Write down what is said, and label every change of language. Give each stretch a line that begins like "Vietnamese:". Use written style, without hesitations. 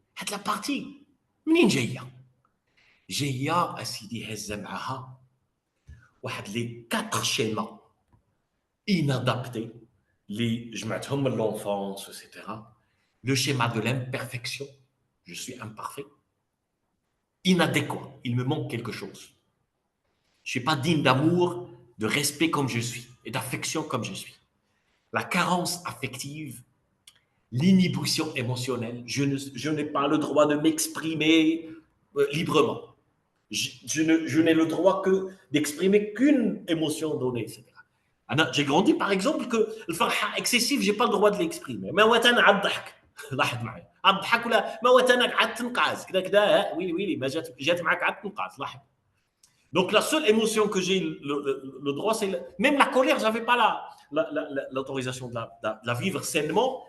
Arabic: هاد لا بارتي منين جايه؟ جايه اسيدي هزه معاها واحد لي 4
French: schémas inadaptés
Arabic: اللي جمعتهم من l'enfance etc.
French: Le schéma de l'imperfection, je suis imparfait. Inadéquat, il me manque quelque chose. Je suis pas digne d'amour, de respect comme je suis et d'affection comme je suis. La carence affective, l'inhibition émotionnelle, je n'ai pas le droit de m'exprimer librement. Je n'ai le droit que d'exprimer qu'une émotion donnée, etc. J'ai grandi par exemple que le farha excessif, j'ai pas le droit de l'exprimer.
Arabic: Mais واتانا على الضحك لاحظ معي على الضحك ولا ما واتانا قعدت تنقاز كذا كذا ويلي ما جات معك قعدت تنقاز لاحظ.
French: Donc la seule émotion que j'ai le droit, c'est même la colère, je n'avais pas l'autorisation de la vivre sainement.